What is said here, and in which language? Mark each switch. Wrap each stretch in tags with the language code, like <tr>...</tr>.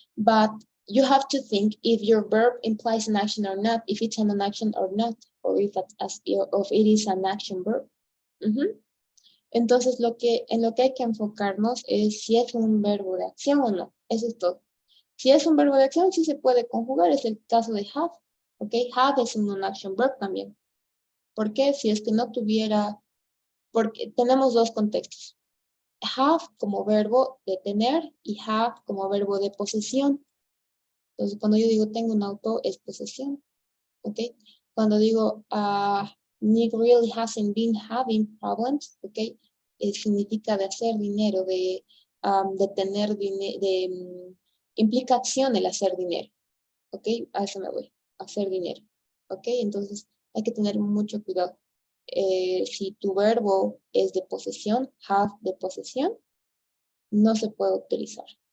<en>But you have to think if your verb implies an action or not, if it's an action or not, or if it is an action verb.</en> <es>Entonces, en lo que hay que enfocarnos es si es un verbo de acción o no. Eso es todo. Si es un verbo de acción, sí se puede conjugar. Es el caso de have. ¿Ok? Have es un non-action verb también. ¿Por qué? Si es que no tuviera... Porque tenemos dos contextos. Have como verbo de tener y have como verbo de posesión. Entonces, cuando yo digo tengo un auto, es posesión. ¿Ok? Cuando digo...</es> <en>Nick really hasn't been having problems, ¿ok?</en> <es>Significa de hacer dinero, de tener dinero, implica acción el hacer dinero, ¿ok? A eso me voy, hacer dinero, ¿ok? Entonces hay que tener mucho cuidado. Si tu verbo es de posesión, have de posesión, no se puede utilizar.</es>